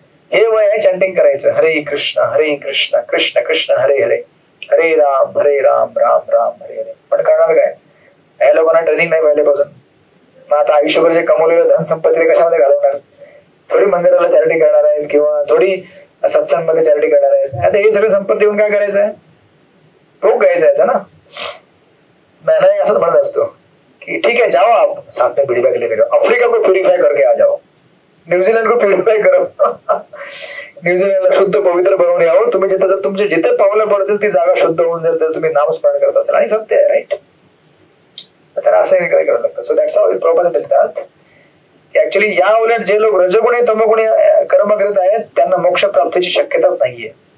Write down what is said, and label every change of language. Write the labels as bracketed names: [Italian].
[Marathi] हे वय आहे चॅन्टिंग करायचं, हरे कृष्ण कृष्ण कृष्ण हरे हरे, हरे राम राम राम हरे हरे. पण करणार काय, या लोकांना ट्रेनिंग नाही पहिल्यापासून. मग आता आयुष्यभर जे कमवलेलं धन संपत्ती ते कशामध्ये घालवणार? थोडी मंदिराला चॅरिटी करणार आहेत किंवा थोडी सत्संगमध्ये चॅरिटी करणार आहेत. आता हे सगळं संपत्ती येऊन काय करायचं आहे? भोग घ्यायचा याचा ना. [Hindi] मैं [Marathi] असंच म्हणत असतो [Hindi] कि ठीक है जाओ आप साथ में बीड़ी बैग लेके जाओ, अफ्रीका को प्यूरिफाई करके आ जाओ, न्यूझीलंड को प्युरिफाय करो. [Marathi] न्यूझीलंडला शुद्ध पवित्र बनवून यावं तुम्ही. जिथे जर तुमचे जिथे पावलं पडतील ती जागा शुद्ध होऊन जाईल तर तुम्ही नामस्मरण करत असाल. आणि सत्य आहे, राईट. तर असं काय करावं लागतं. सो दॅट्स हाऊ प्रॉब्लेम देतात की ऍक्च्युली या उलट जे लोक रजगुणी तमगुणी कर्म करत आहेत त्यांना मोक्ष प्राप्तीची शक्यताच नाहीये.